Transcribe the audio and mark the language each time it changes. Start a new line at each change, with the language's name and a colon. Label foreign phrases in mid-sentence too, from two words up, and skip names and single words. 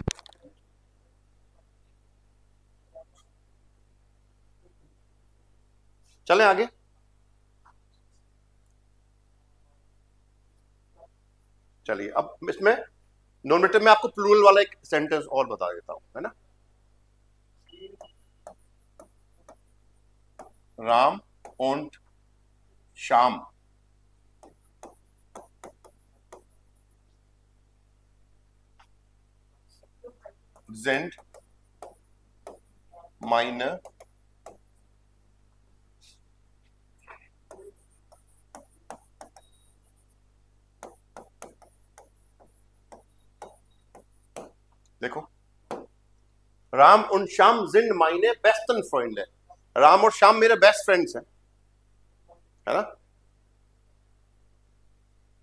Hindi: चलें आगे, चलिए अब इसमें नॉमिनेटिव में आपको प्लूरल वाला एक सेंटेंस और बता देता हूं, है ना,
German: राम und श्याम sind meine देखो राम und श्याम sind meine besten Freunde,
Hindi: राम और श्याम मेरे
English: best friends
Hindi: हैं, है ना।